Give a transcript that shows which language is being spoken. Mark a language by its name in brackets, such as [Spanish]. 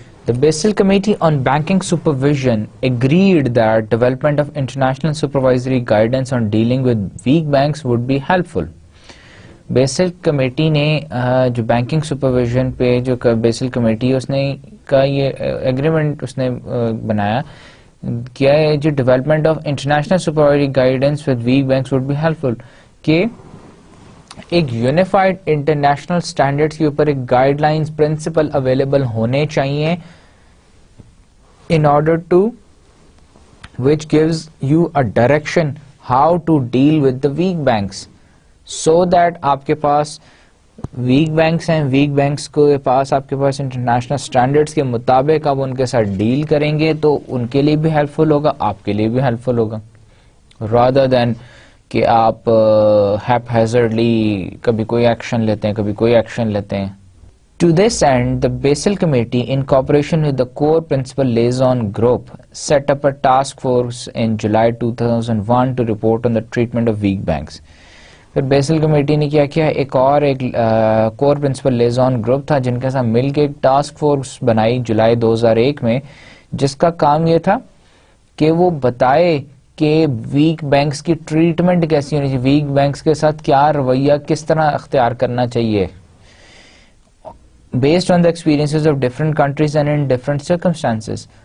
[English] The Basel Committee on Banking Supervision agreed that development of international supervisory guidance on dealing with weak banks would be helpful. [Urdu] Bessel committee نے جو banking supervision پہ جو Bessel committee اس نے کا یہ agreement اس نے بنایا کیا ہے جو [English] development of international supervisory guidance with weak banks would be helpful [Urdu] کہ ایک یونیفائڈ انٹرنیشنل اسٹینڈرڈس کے اوپر ایک گائیڈ لائنس پرنسپل اویلیبل ہونے چاہیے [English] in order to which gives you a direction how to deal with the weak banks so that [Urdu] آپ کے پاس week banks ہیں ویک بینکس کے پاس آپ کے پاس انٹرنیشنل اسٹینڈرڈس کے مطابق آپ ان کے ساتھ ڈیل کریں گے تو ان کے لیے بھی ہیلپ فل ہوگا آپ کے لیے بھی ہیلپ فل ہوگا [English] rather than [Urdu] کہ آپ ہیپ ہیزرڈلی کبھی کوئی ایکشن لیتے ہیں کبھی کوئی ایکشن لیتے ہیں. [English] To this end, the Basel Committee, in cooperation with the Core Principal Liaison Group, set up a task force in July 2001 to report on the treatment of weak banks. [Urdu] پھر Bessel committee نے کیا کیا ایک کور principal liaison group تھا جن کے ساتھ مل کے ایک ٹاسک فورس بنائی جولائی 2001 میں جس کا کام یہ تھا کہ وہ بتائے کہ ویک بینکس کی ٹریٹمنٹ کیسی ہونی چاہیے ویک بینکس کے ساتھ کیا رویہ کس طرح اختیار کرنا چاہیے [English] based on the experiences of different countries and in different circumstances.